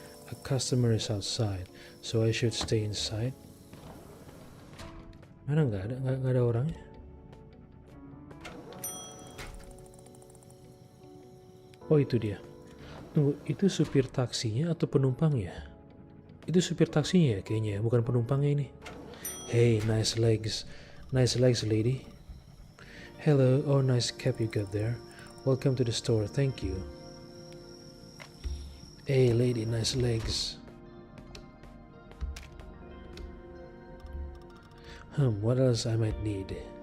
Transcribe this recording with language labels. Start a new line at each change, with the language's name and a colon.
English: A customer is outside, so I should stay inside.
Indonesian: Mana nggak ada orangnya? Oh, itu dia. Tunggu, itu supir taksinya atau penumpangnya? Itu supir taksinya ya kayaknya, bukan penumpangnya ini.
English: Hey, nice legs. Nice legs, lady. Hello, oh nice cap you got there. Welcome to the store, thank you. Hey lady, nice legs. What else I might need?